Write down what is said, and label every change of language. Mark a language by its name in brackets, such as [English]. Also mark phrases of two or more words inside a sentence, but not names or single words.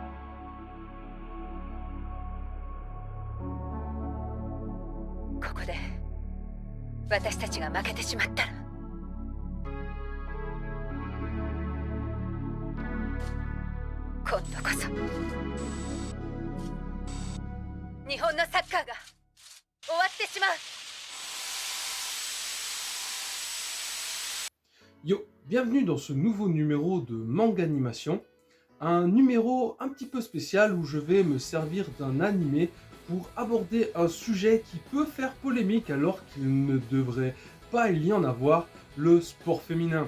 [Japanese] ここで私たちが負けてしまったら、今度こそ日本のサッカーが終わってしまう。 [French] Yo, bienvenue dans ce nouveau numéro de Manga Animation, un numéro un petit peu spécial où je vais me servir d'un animé pour aborder un sujet qui peut faire polémique alors qu'il ne devrait pas y en avoir, le sport féminin.